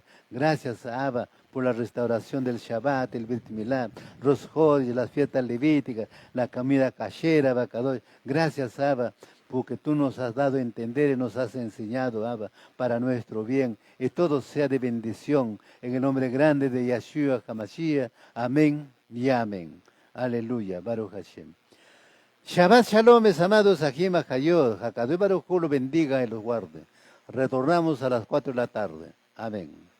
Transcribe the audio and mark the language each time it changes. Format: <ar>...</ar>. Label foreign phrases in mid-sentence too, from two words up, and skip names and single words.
<es>Gracias, Abba, por la restauración del Shabbat, el Brit Milá, Rosh Chodesh, las fiestas levíticas, la comida cachera, Abacadosh. Gracias, Abba, porque tú nos has dado a entender y nos has enseñado, Abba, para nuestro bien. Y todo sea de bendición. En el nombre grande de Yahshua HaMashiach. Amén y amén.</es> <he>Aleluya. ברוך השם. שבת שלום,</he> <es>mis amados</es> <he>אחים אחיות. הקדוש ברוך הוא</he> <es>los bendiga y los guarde. Retornamos a las 4 de la tarde. Amén.</es>